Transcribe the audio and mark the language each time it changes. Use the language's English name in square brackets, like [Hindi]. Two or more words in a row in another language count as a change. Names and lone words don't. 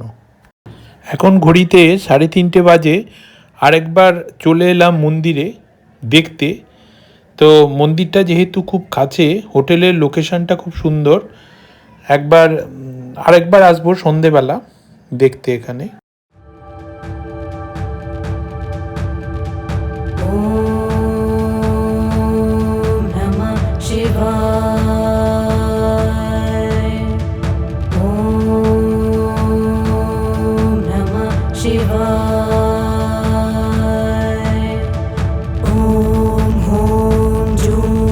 [Bangla] এখন ঘড়িতে 3:30 বাজে। আরেকবার চলে এলাম মন্দিরে দেখতে। তো মন্দিরটা যেহেতু খুব কাছে, হোটেলের লোকেশনটা খুব সুন্দর। আরেকবার আসবো সন্ধেবেলা দেখতে এখানে। [Sanskrit] ওম নমঃ শিবায়। ওম নমঃ শিবায়। ওম হোম জুম